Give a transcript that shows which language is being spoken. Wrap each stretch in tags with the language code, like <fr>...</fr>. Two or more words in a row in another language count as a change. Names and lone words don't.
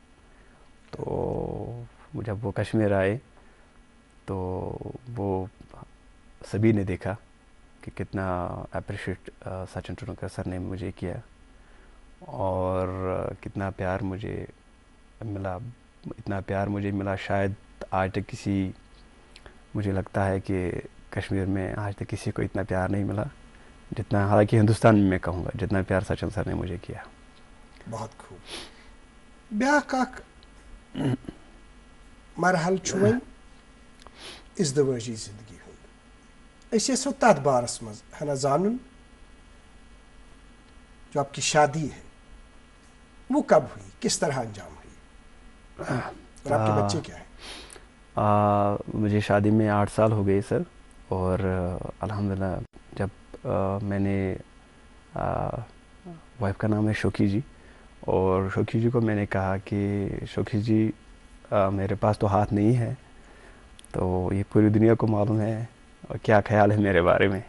<ur>تو جب وہ کشمیر آئے تو وہ سبھی نے دیکھا کہ کتنا اپریشیٹ سچن ٹنڈولکر سر نے مجھے کیا اور کتنا پیار مجھے ملا. اتنا پیار مجھے ملا شاید آج تک مجھے لگتا ہے کہ کشمیر میں آج تک کسی کو اتنا پیار نہیں ملا جتنا، حالانکہ ہندوستان میں کہوں گا، جتنا پیار سچن سر نے مجھے کیا. بہت خوب.</ur> <ks>بیاکھ اکھ مرحل چھُ وۄنۍ ازدوٲجی زندگی ہُنٛد، أسۍ یژھو تتھ بارس منٛز ہنا زانُن</ks> <ur>جو آپ کی شادی ہے وہ کب ہوئی، کس طرح انجام ہوئی، اور آپ کے بچے کیا ہیں؟ مجھے شادی میں 8 سال ہو گئے سر، اور الحمدللہ جب میں نے وائف کا نام ہے شوکی جی، اور شوکی جی کو میں نے کہا کہ شوکی جی میرے پاس تو ہاتھ نہیں ہے، تو یہ پوری دنیا کو معلوم ہے اور کیا خیال ہے میرے بارے میں.</ur>